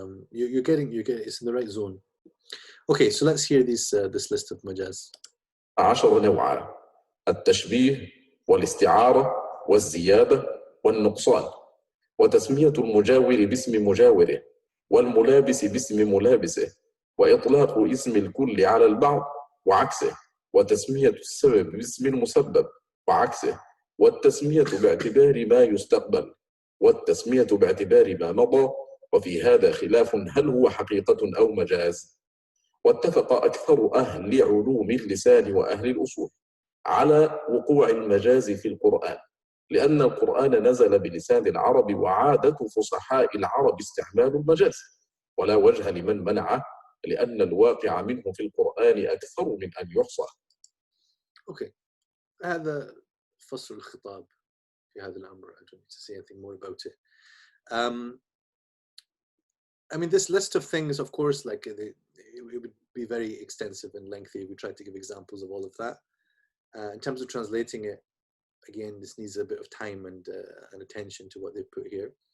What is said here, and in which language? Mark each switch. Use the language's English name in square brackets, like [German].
[English] You're getting it's in the right zone. Okay, so let's hear this list of majaz. [Arabic] 10 نوعا: التشبيه والاستعارة والزيادة والنقصان، وتسمية المجاور باسم مجاوره، والملابس باسم ملابسه، وإطلاق اسم الكل على البعض وعكسه، وتسمية السبب باسم المسبب وعكسه، والتسمية باعتبار ما يستقبل، والتسمية باعتبار ما مضى، وفي هذا خلاف هل هو حقيقة أو مجاز. واتفق أكثر أهل علوم اللسان وأهل الأصول على وقوع المجاز في القرآن، لأن القرآن نزل بلسان العرب وعادة فصحاء العرب استعمال المجاز، ولا وجه لمن منعه، لأن الواقع منه في القرآن أكثر من أن يحصى. Okay, هذا فصل الخطاب في هذا الأمر. [English] I don't need to say anything more about it. I mean, this list of things, of course, like it would be very extensive and lengthy. We tried to give examples of all of that. In terms of translating it, again, this needs a bit of time and attention to what they put here.